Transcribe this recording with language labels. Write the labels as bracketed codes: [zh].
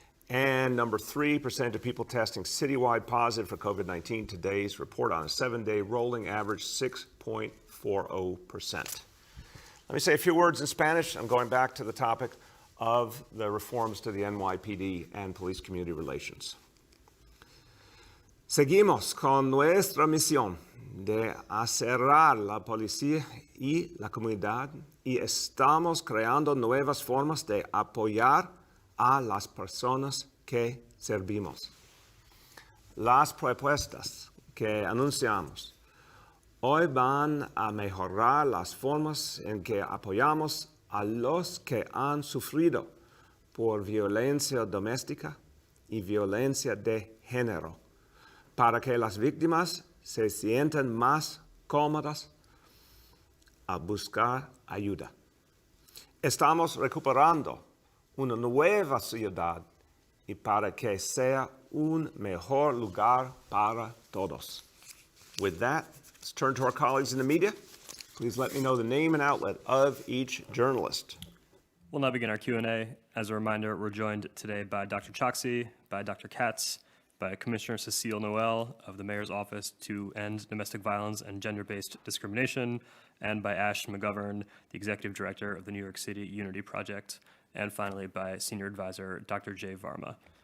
[en] And number three, percentage of people testing citywide positive for COVID-19. Today's report on a 7-day rolling average, 6.40%. Let me say a few words in Spanish. I'm going back to the topic of the reforms to the NYPD and police community relations. [es] Seguimos con nuestra misión de acercar la policía y la comunidad y estamos creando nuevas formas de apoyar a las personas que servimos. Las propuestas que anunciamos hoy van a mejorar las formas en que apoyamos a los que han sufrido por violencia doméstica y violencia de género, para que las víctimas se sientan más cómodas a buscar ayuda. Estamos recuperando una nueva ciudad y para que sea un mejor lugar para todos. [en] With that, let's turn to our colleagues in the media. Please let me know the name and outlet of each journalist. We'll now begin our Q&A. As a reminder, we're joined today by Dr. Choksi, by Dr. Katz, by Commissioner Cecile Noel of the Mayor's Office to End Domestic Violence and Gender-Based Discrimination, and by Ash McGovern, the Executive Director of the New York City Unity Project, and finally by Senior Advisor Dr. Jay Varma.